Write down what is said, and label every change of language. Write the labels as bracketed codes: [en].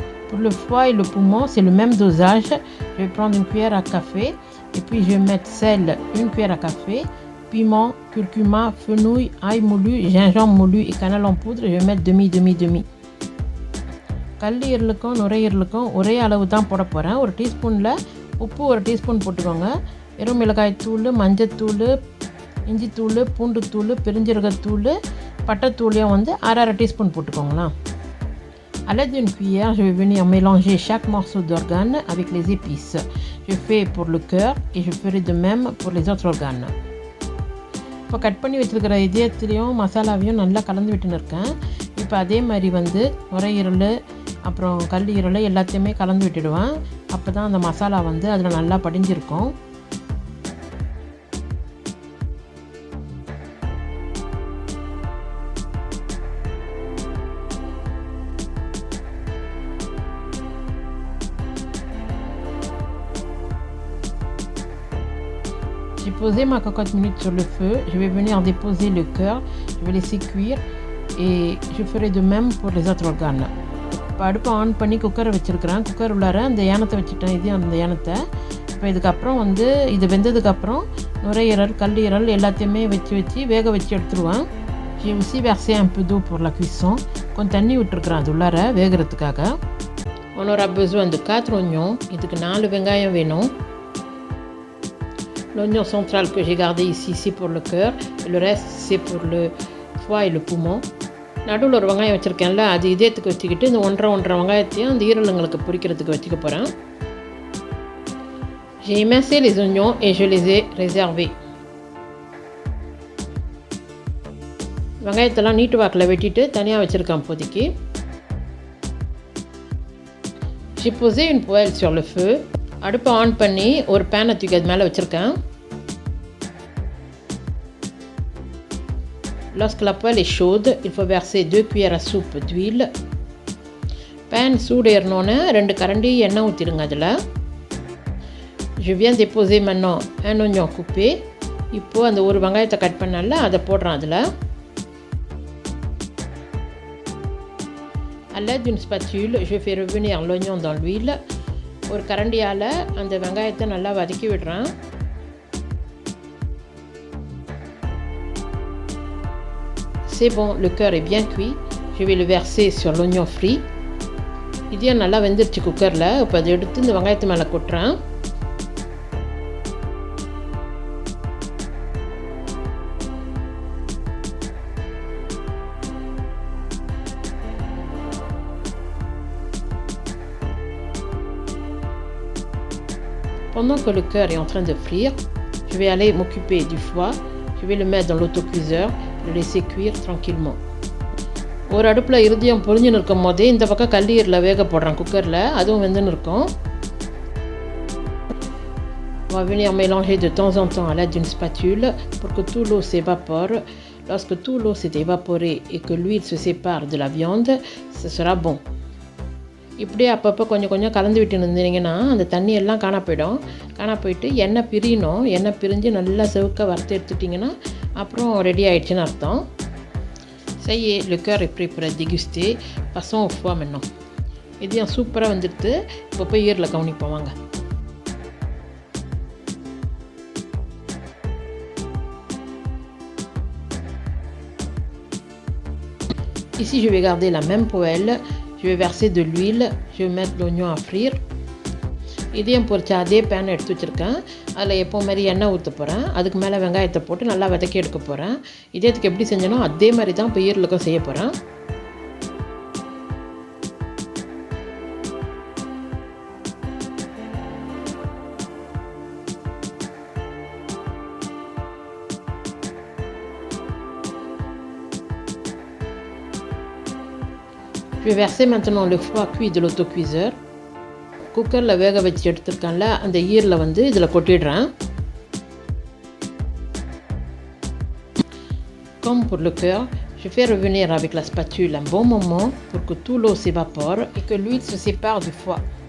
[fr] Pour le foie et le poumon, c'est le même dosage. Je vais prendre une cuillère à café et puis je vais mettre sel, une cuillère à café, piment, curcuma, fenouil, ail moulu, gingembre moulu et cannelle en poudre. Je vais mettre demi. [ta] கல்லீரலுக்கும் நுரையீரலுக்கும் ஒரே அளவு தான் போட போகிறேன். ஒரு டீஸ்பூனில் உப்பு ஒரு teaspoon போட்டுக்கோங்க. வெறும் மிளகாய்த்தூள், மஞ்சத்தூள், இஞ்சித்தூள், பூண்டுத்தூள், பெருஞ்சீரகத்தூள், பட்டைத்தூளையும் வந்து அரை teaspoon போட்டுக்கோங்களா. [fr] À l'aide d'une cuillère, je vais venir mélanger chaque morceau d'organe avec les épices. Je fais pour le cœur et je ferai de même pour les autres organes. [ta] இப்போ கட் பண்ணி வச்சுருக்கிற இதயத்துலேயும் மசாலாவையும் நல்லா கலந்து விட்டுன்னு இருக்கேன். இப்போ அதே மாதிரி வந்து நுரையீரல் அப்புறம் கல்லீரல் எல்லாத்தையுமே கலந்து விட்டுடுவேன். அப்போ தான் அந்த மசாலா வந்து அதில் நல்லா படிஞ்சிருக்கும். [fr] J'ai posé ma cocotte minute sur le feu. Je vais venir déposer le cœur. Je vais laisser cuire et je ferai de même pour les autres organes. [ta] இப்போ அடுப்பை ஆன் பண்ணி குக்கரை வச்சுருக்கிறேன். குக்கர் உள்ளார அந்த ஏனத்தை வச்சுட்டேன். இது அந்த ஏனத்தை இப்போ இதுக்கப்புறம் வந்து இது வெந்ததுக்கப்புறம் நுரையீரல் கல்லீரல் எல்லாத்தையுமே வச்சு வேக வச்சு எடுத்துருவேன். [fr] J'ai aussi versé un peu d'eau pour la cuisson. [ta] கொஞ்சம் தண்ணி விட்டுருக்குறேன் அது உள்ளார வேகிறதுக்காக. [fr] On aura besoin de 4 oignons. [ta] இதுக்கு 4 வெங்காயம் வேணும். [fr] L'oignon central que j'ai gardé ici, c'est pour le cœur. Et le reste, c'est pour le foie et le poumon. [ta] நடுவில் ஒரு வெங்காயம் வச்சுருக்கேன்ல, அது இதயத்துக்கு வச்சுக்கிட்டு இந்த ஒன்றரை வெங்காயத்தையும் அந்த ஈரலுங்களுக்கு பொரிக்கிறதுக்கு வச்சுக்க போகிறேன். [fr] J'ai émincé les oignons et je les ai réservés. [ta] வெங்காயத்தெல்லாம் நீட்டு வாக்கில் வெட்டிட்டு தனியாக வச்சுருக்கேன் இப்போதைக்கு. [fr] J'ai posé une poêle sur le feu. [ta] அடுப்பை ஆன் பண்ணி ஒரு பேனை தூக்கி அது மேலே வச்சுருக்கேன். [fr] Lorsque la poêle est chaude, il faut verser 2 cuillères à soupe d'huile. [ta] Pan சூடு ஏறினோன்னே 2 கரண்டி எண்ணெய் ஊற்றிடுங்க அதில். [fr] Je viens déposer maintenant un oignon coupé. [ta] இப்போது அந்த ஒரு வெங்காயத்தை கட் பண்ணல அதை போடுறேன் அதில். [fr] À l'aide d'une spatule, je fais revenir l'oignon dans l'huile. [ta] ஒரு கரண்டியால் அந்த வெங்காயத்தை நல்லா வதக்கி விடுறேன். [fr] C'est bon, le cœur est bien cuit. Je vais le verser sur l'oignon frit. [ta] இதையும் நல்லா வெந்துருச்சு குக்கரில். இப்போ அதை எடுத்து இந்த வெங்காயத்து மேலே கொட்டுறேன். [fr] Pendant que le cœur est en train de frire, je vais aller m'occuper du foie. Je vais le mettre dans l'autocuiseur, le laisser cuire tranquillement. [ta] ஒரு அடுப்பில் இருதயம் பொரிஞ்சுன்னு இருக்கும் போதே இந்த பக்கம் கல்லீரில் வேக போடுறேன் குக்கரில். அதுவும் வெந்துன்னு இருக்கும். [fr] On va venir mélanger de temps en temps à l'aide d'une spatule pour que tout l'eau s'évapore. Lorsque tout l'eau s'est évaporée et que l'huile se sépare de la viande, ce sera bon. [ta] இப்படியே அப்பப்போ கொஞ்சம் கொஞ்சம் கலந்து விட்டு இருந்தீங்கன்னா அந்த தண்ணி எல்லாம் காணா போயிட்டு எண்ணெய் பிரியணும். எண்ணெய் பிரிஞ்சு நல்லா செவுக்க வறுத்து எடுத்துட்டிங்கன்னா அப்புறம் ரெடி ஆகிடுச்சின்னு அர்த்தம். [fr] Ça y est, le cœur est prêt pour être dégusté. Passons au foie maintenant. [ta] இதையும் சூப்பராக வந்துடுது. இப்போ போய் ஈரில் கவனிப்போம் வாங்க. [fr] Ici, je vais garder la même poêle. Je vais verser de l'huile. Je vais mettre l'oignon à frire. [ta] இதையும் பொரிச்ச அதே பேன் எடுத்து வச்சுருக்கேன். அதில் எப்போ மாதிரி எண்ணெய் ஊற்ற போகிறேன். அதுக்கு மேலே வெங்காயத்தை போட்டு நல்லா வதக்கி எடுக்க போகிறேன். இதேத்துக்கு எப்படி செஞ்சனோ அதே மாதிரி தான் இப்போ ஈரலுக்கும் செய்ய போகிறேன். [fr] Je vais verser maintenant le foie cuit de l'autocuiseur. [ta] குக்கரில் வேக வச்சு எடுத்துருக்கேன்ல அந்த ஈரில் வந்து இதில் கொட்டிடுறேன். [fr] Comme pour le cœur, je fais revenir avec la spatule un bon moment pour que tout l'eau s'évapore et que l'huile se sépare du foie.